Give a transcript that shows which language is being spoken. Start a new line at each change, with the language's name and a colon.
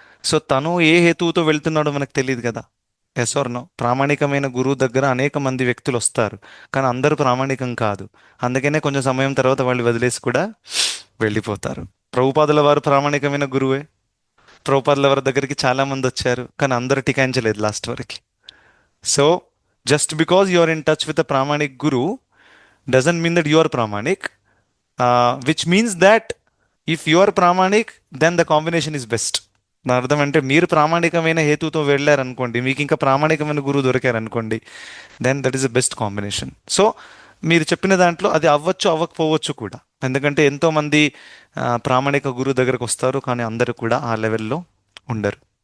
Telugu: So తను ఏ హేతువుతో వెళ్తున్నాడో మనకు తెలియదు కదా, ఎస్ ఆర్ నో? ప్రామాణికమైన గురువు దగ్గర అనేక మంది వ్యక్తులు వస్తారు, కానీ అందరూ ప్రామాణికం కాదు. అందుకనే కొంచెం సమయం తర్వాత వాళ్ళు వదిలేసి కూడా వెళ్ళిపోతారు. ప్రభుపాదుల వారు ప్రామాణికమైన గురువే, ప్రభుపాదుల వారి దగ్గరికి చాలా మంది వచ్చారు, కానీ అందరూ టికాయించలేదు లాస్ట్ వరకు.
English: So just because you are in touch with a pramanic guru doesn't mean that you are pramanic, which means that if you are pramanic, then the combination is best.
Telugu: నా అర్థం అంటే, మీరు ప్రామాణికమైన హేతుతో వెళ్ళారనుకోండి, మీకు ఇంకా ప్రామాణికమైన గురువు దొరికారనుకోండి,
English: Then that is the best combination.
Telugu: So మీరు చెప్పిన దాంట్లో అది అవ్వచ్చు, అవ్వకపోవచ్చు కూడా, ఎందుకంటే ఎంతోమంది ప్రామాణిక గురువు దగ్గరకు వస్తారు, కానీ అందరూ కూడా ఆ లెవెల్లో ఉండరు.